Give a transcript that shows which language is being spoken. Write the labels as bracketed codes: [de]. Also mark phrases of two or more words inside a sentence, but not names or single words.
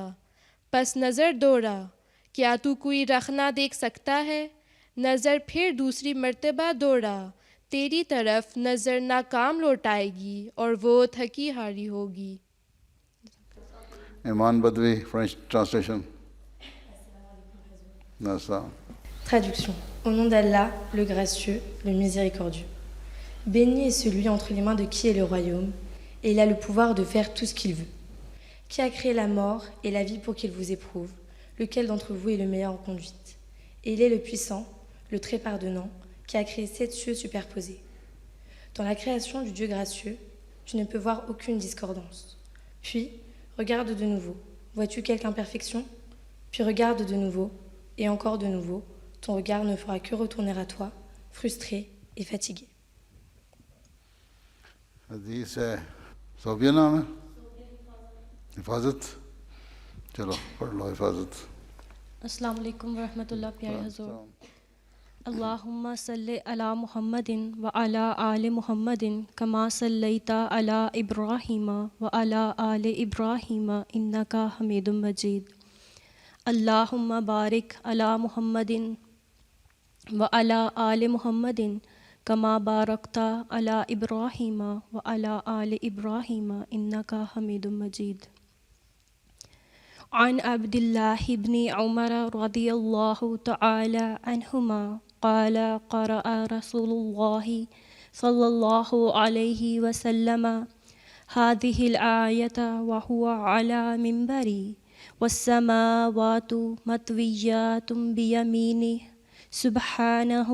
[ur] پس نظر دوڑا، کیا تو کوئی رخ نہ دیکھ سکتا ہے؟ نظر پھر دوسری مرتبہ دوڑا، تیری طرف نظر ناکام لوٹائے گی اور وہ تھکی ہاری ہوگی. ایمان بدوی [en] French translation. [fr] Traduction. Au nom d'Allah, le gracieux, le miséricordieux. Béni est celui entre les mains de qui est le royaume, et il a le pouvoir de faire tout ce qu'il veut. Qui a créé la mort et la vie pour qu'il vous éprouve, lequel d'entre vous est le meilleur en conduite. Et il est le puissant, le très pardonnant, qui a créé 7 cieux superposés. Dans la création du Dieu gracieux, tu ne peux voir aucune discordance. Puis, regarde de nouveau. Vois-tu quelque imperfection? Puis regarde de nouveau, et encore de nouveau. Ton regard ne fera que retourner à toi, frustré et fatigué. [ur] حدیث ہے صوبیہ نام ہے حفاظت چلو پڑھ لو حفاظت [ar] السلام علیکم ورحمۃ اللہ [ur] پیارے حضور [ar] اللہم صلی علی محمد وعلی آل محمد کما صلیت علی ابراہیم وعلی آل ابراہیم انک حمید مجید اللہم بارک علی محمد وعلی آل محمد کما بارکت علی ابراہیم وعلی آل ابراہیم انک حمید مجید عن عبد الله بن عمر رضي الله تعالى عنهما قال قرأ رسول الله صلى الله عليه وسلم هذه الآية وهو على منبري والسماوات مطويات بيمينه سبحانه